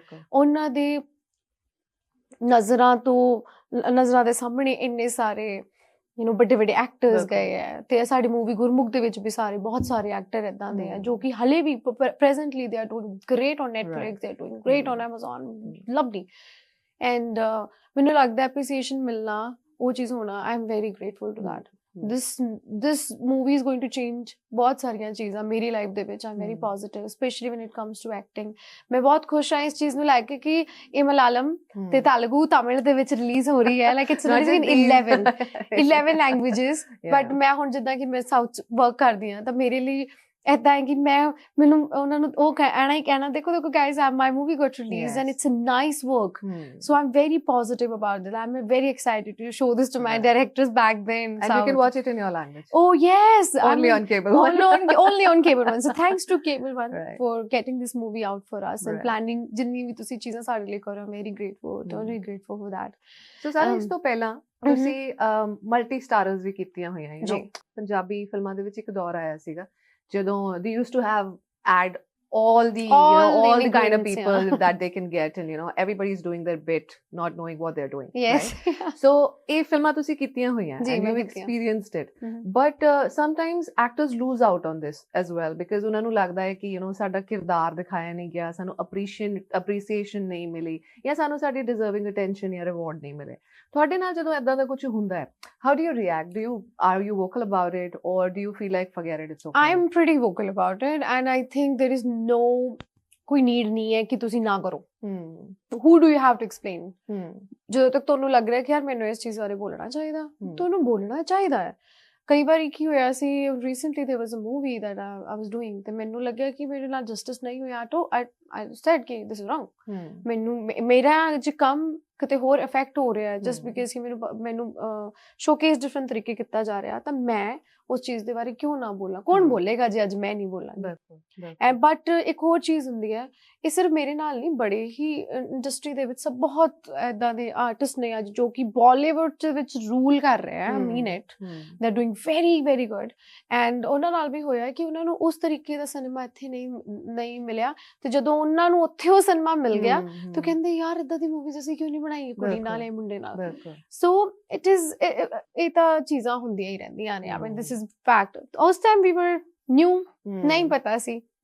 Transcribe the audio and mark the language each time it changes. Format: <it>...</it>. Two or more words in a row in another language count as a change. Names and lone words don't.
<pa>ਉਹਨਾਂ ਦੇ ਨਜ਼ਰਾਂ ਦੇ ਸਾਹਮਣੇ ਇੰਨੇ ਸਾਰੇ ਵੱਡੇ ਵੱਡੇ ਐਕਟਰਸ ਗਏ ਹੈ ਤੇ ਸਾਡੀ ਮੂਵੀ ਗੁਰਮੁਖ ਦੇ ਵਿੱਚ ਵੀ ਬਹੁਤ ਸਾਰੇ ਐਕਟਰ ਏਦਾਂ ਦੇ ਆ ਜੋ ਕਿ ਹਲੇ ਵੀ</pa> <en>presently they are doing great on Netflix, they are doing great on Amazon,</en> <pa>ਲਵਲੀ। ਐਂਡ ਮੈਨੂੰ ਲੱਗਦਾ ਐਪਰੀਸੀਏਸ਼ਨ ਮਿਲਣਾ ਉਹ ਚੀਜ਼ ਹੋਣਾ,</pa> <en>I am very grateful to that. this movie is going to change</en> <pa>ਬਹੁਤ ਸਾਰੀਆਂ ਚੀਜ਼ਾਂ ਮੇਰੀ ਲਾਈਫ ਦੇ ਵਿੱਚ।</pa> <en>I'm very positive especially when it comes to acting।</en> <pa>ਮੈਂ ਬਹੁਤ ਖੁਸ਼ ਹਾਂ ਇਸ ਚੀਜ਼ ਨੂੰ ਲੈ ਕੇ ਕਿ ਇਹ ਮਲਾਲਮ ਤੇ ਤੇਲਗੂ ਤਮਿਲ ਦੇ ਵਿੱਚ ਰਿਲੀਜ਼ ਹੋ ਰਹੀ ਹੈ।</pa> <en>like it's released in 11 languages but</en> <pa>ਮੈਂ ਹੁਣ ਜਿੱਦਾਂ ਕਿ ਮੈਂ ਸਾਊਥ ਵਰਕ ਕਰਦੀ ਹਾਂ ਤਾਂ ਮੇਰੇ ਲਈ ਏਦਾਂ ਹੈ ਕਿ ਮੈਨੂੰ ਉਹਨਾਂ ਨੂੰ ਉਹ ਕਹਿਣਾ ਹੀ ਕਹਿਣਾ, ਦੇਖੋ</pa> <en>guys, my movie got released and it's a nice work. So I'm very positive about it. I'm very excited to show this to my directors back then. And you can watch it in your language. Oh yes, Only on Cable One. only on Cable One. So thanks to Cable One for getting this movie out for us and planning</en> <pa>ਜਿੰਨੀ ਵੀ ਤੁਸੀਂ ਚੀਜ਼ਾਂ ਸਾਡੇ ਲਈ ਕਰੋ.</pa> <en>I'm very grateful, totally grateful for that. So</en> <pa>ਸਾਰਾ ਇਸ ਤੋਂ ਪਹਿਲਾਂ ਤੁਸੀਂ</pa> <en>multi starrers</en> <pa>ਵੀ ਕੀਤੀਆਂ ਹੋਈਆਂ,</pa> <en>you know</en> <pa>ਪੰਜਾਬੀ ਫਿਲਮਾਂ ਦੇ ਵਿੱਚ ਇੱਕ ਦੌਰ ਆਇਆ ਸੀਗਾ ਜਦੋਂ</pa> <en>they used to have add all the kind of people that they can get, and you know everybody's doing their bit not knowing what they're doing. Yes. Right? So</en> <pa>ਇਹ ਫਿਲਮਾਂ ਤੁਸੀਂ ਕੀਤੀਆਂ ਹੋਈਆਂ</pa> <en>and you've experienced it. But sometimes actors lose out on this as well because</en> <pa>ਉਹਨਾਂ ਨੂੰ ਲੱਗਦਾ ਹੈ ਕਿ</pa> <en>you know</en> <pa>ਸਾਡਾ ਕਿਰਦਾਰ ਦਿਖਾਇਆ ਨਹੀਂ ਗਿਆ, ਸਾਨੂੰ appreciation ਨਹੀਂ ਮਿਲੀ, ਜਾਂ ਸਾਨੂੰ ਸਾਡੀ</pa> <en>deserving attention</en> <pa>ਜਾਂ reward ਨਹੀਂ ਮਿਲੇ. ਤੁਹਾਡੇ ਨਾਲ ਜਦੋਂ ਏਦਾਂ ਦਾ ਕੁਝ ਹੁੰਦਾ ਹੈ,</pa> <en>how do you react? Are you vocal about it or do you feel like forget it, it's okay? I'm pretty vocal about it and I think there is no</en> <pa>ਕੋਈ ਨੀਡ ਨਹੀਂ ਹੈ ਕਿ ਤੁਸੀਂ ਨਾ ਕਰੋ.</pa> <en>Who do you have to explain?</en> <pa>ਜਦੋਂ ਤੱਕ ਤੁਹਾਨੂੰ ਲੱਗ ਰਿਹਾ ਕਿ ਯਾਰ ਮੈਨੂੰ ਇਸ ਚੀਜ਼ ਬਾਰੇ ਬੋਲਣਾ ਚਾਹੀਦਾ, ਤੁਹਾਨੂੰ ਬੋਲਣਾ ਚਾਹੀਦਾ ਹੈ. ਕਈ ਵਾਰੀ ਕੀ ਹੋਇਆ ਸੀ, ਰੀਸੈਂਟਲੀ</pa> <en>there was a movie that I was doing</en> <pa>ਤੇ ਮੈਨੂੰ ਲੱਗਿਆ ਕਿ ਮੇਰੇ ਨਾਲ ਜਸਟਿਸ ਨਹੀਂ ਹੋਇਆ, ਤਾਂ</pa> <en>I said</en> <pa>ਕਿ</pa> <en>this is wrong.</en> <pa>ਮੈਨੂੰ ਮੇਰਾ ਜੇ ਕੰਮ ਕਿਤੇ ਹੋਰ ਇਫੈਕਟ ਹੋ ਰਿਹਾ</pa> <en>just because</en> <pa>ਕਿ ਮੈਨੂੰ ਸ਼ੋਕੇਸ ਡਿਫਰੈਂਟ ਤਰੀਕੇ ਕੀਤਾ ਜਾ ਰਿਹਾ, ਤਾਂ ਮੈਂ ਉਸ ਚੀਜ਼ ਦੇ ਬਾਰੇ ਕਿਉਂ ਨਾ ਬੋਲਾਂ? ਕੌਣ ਬੋਲੇਗਾ ਜੇ ਅੱਜ ਮੈਂ ਨਹੀਂ ਬੋਲਾਂਗੀ? ਬਟ ਇੱਕ ਹੋਰ ਚੀਜ਼ ਹੁੰਦੀ ਹੈ, ਇਹ ਸਿਰਫ ਮੇਰੇ ਨਾਲ ਨਹੀਂ, ਬੜੇ ਹੀ ਇੰਡਸਟਰੀ ਦੇ ਵਿੱਚ ਸਭ ਬਹੁਤ ਏਦਾਂ ਦੇ ਆਰਟਿਸਟ ਨੇ ਅੱਜ ਜੋ ਕਿ ਬਾਲੀਵੁੱਡ ਦੇ ਵਿੱਚ ਰੂਲ ਕਰ ਰਹੇ ਆ.</pa> <en>I mean it, they're doing very very good.</en> <pa>ਐਂਡ ਉਹਨਾਂ ਨਾਲ ਵੀ ਹੋਇਆ ਕਿ ਉਹਨਾਂ ਨੂੰ ਉਸ ਤਰੀਕੇ ਦਾ ਸਿਨੇਮਾ ਇੱਥੇ ਨਹੀਂ ਮਿਲਿਆ, ਤੇ ਜਦੋਂ ਉਹਨਾਂ ਨੂੰ ਉੱਥੇ ਉਹ ਸਿਨੇਮਾ ਮਿਲ ਗਿਆ ਤਾਂ ਕਹਿੰਦੇ ਯਾਰ ਏਦਾਂ ਦੀ ਮੂਵੀਜ਼ ਅਸੀਂ ਕਿਉਂ ਨਹੀਂ ਬਣਾਈ ਕੁੜੀ ਨਾਲ ਜਾਂ ਮੁੰਡੇ ਨਾਲ.</pa> <en>so it is,</en> <pa>ਇਹ ਤਾਂ ਚੀਜ਼ਾਂ ਹੁੰਦੀਆਂ ਹੀ ਰਹਿੰਦੀਆਂ ਨੇ.</pa> <en>I mean this is fact.</en> <pa>ਉਸ ਟਾਈਮ</pa> <en>we were new,</en> <pa>ਨਹੀਂ ਪਤਾ ਸੀ.</pa>